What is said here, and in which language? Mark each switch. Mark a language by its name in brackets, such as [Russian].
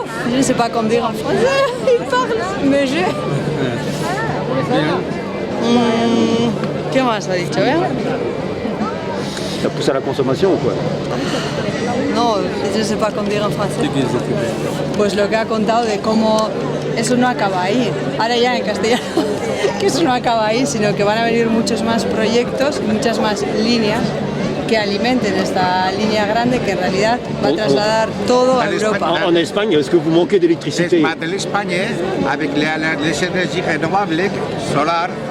[French] Je ne sais pas comment dire en français, il parle, mais je. [Spanish] ¿Qué más ha dicho? [French] Ça pousse à la consommation ou quoi? [Spanish] No, yo no sé para cómo dire en francés. Pues lo que ha contado de cómo eso no acaba ahí. Ahora ya en castellano, que eso no acaba ahí, sino que van a venir muchos más proyectos, muchas más líneas que alimenten esta línea grande que en realidad va a trasladar todo a Europa. [French] En Espagne, est-ce que vous manquez d'électricité? De l'Espagne, avec les énergies renouvelables, solaires,